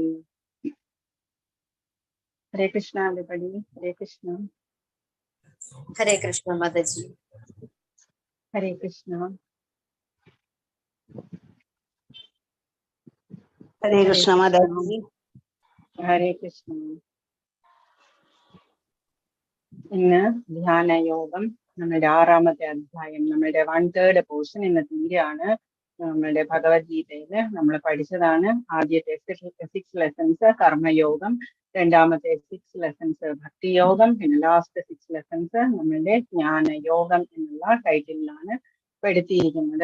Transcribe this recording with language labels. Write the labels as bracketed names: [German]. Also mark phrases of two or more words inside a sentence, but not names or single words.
[Hindi] हरे कृष्णा everybody. हरे कृष्णा हरे कृष्ण माताजी। हरे कृष्णा हरे कृष्ण माताजी। हरे कृष्ण। [Malayalam] ഇന്ന് ധ്യാനയോഗം നമ്മുടെ 6ാമത്തെ അധ്യായം, നമ്മുടെ 1/3 പോർഷൻ ഇന്ന് തീരെയാണ്. നമ്മുടെ ഭഗവത്ഗീതയില് നമ്മൾ പഠിച്ചതാണ്. ആദ്യത്തെ 6 ലെസൺസ് കർമ്മയോഗം, രണ്ടാമത്തെ 6 ലെസൺസ് ഭക്തിയോഗം, പിന്നെ [English] last 6 lessons [Malayalam] നമ്മളുടെ ജ്ഞാനയോഗം എന്നുള്ള ടൈറ്റിലാണ് പെടുത്തിയിരിക്കുന്നത്.